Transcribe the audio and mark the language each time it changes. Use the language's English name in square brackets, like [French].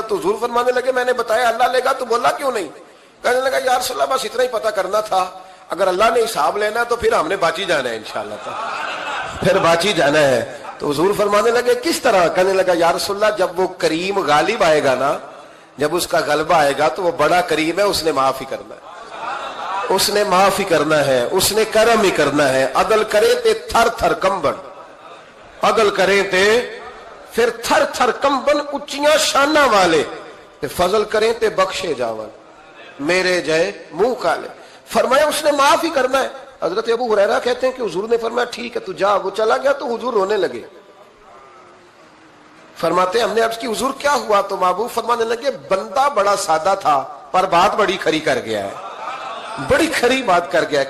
[Urdu] تو حضور فرمانے لگے میں نے بتایا اللہ لے گا. تو بولا کیوں نہیں. کہنے لگا یا رسول اللہ بس اتنا ہی پتہ کرنا تھا, اگر اللہ نے حساب لینا ہے تو پھر ہم نے باچی جانا ہے انشاءاللہ, پھر باچی جانا ہے. تو حضور فرمانے لگے کس طرح. کہنے لگا یا رسول اللہ جب وہ کریم غالب آئے گا نا, جب اس کا غلبہ آئے گا تو وہ بڑا کریم ہے, اس نے معاف ہی کرنا ہے, اس نے معاف ہی کرنا ہے, اس نے کرم ہی کرنا ہے. [Punjabi] عدل کرے تے تھر تھر کمبن, عدل کرے تے پھر تھر تھر کمبن اچیاں شانہ والے, تے فضل کریں تے بخشے جاون میرے جائے منہ کالے. [Urdu] فرمایا اس نے معاف ہی کرنا ہے. حضرت ابو ہریرہ کہتے ہیں کہ حضور نے فرمایا ٹھیک ہے تو جا. وہ چلا گیا تو حضور رونے لگے. فرماتے ہم نے عرض کی حضور کیا ہوا. تو محبوب فرمانے لگے بندہ بڑا سادہ تھا پر بات بڑی کھری کر گیا ہے, بڑی کھری بات کر گیا ہے.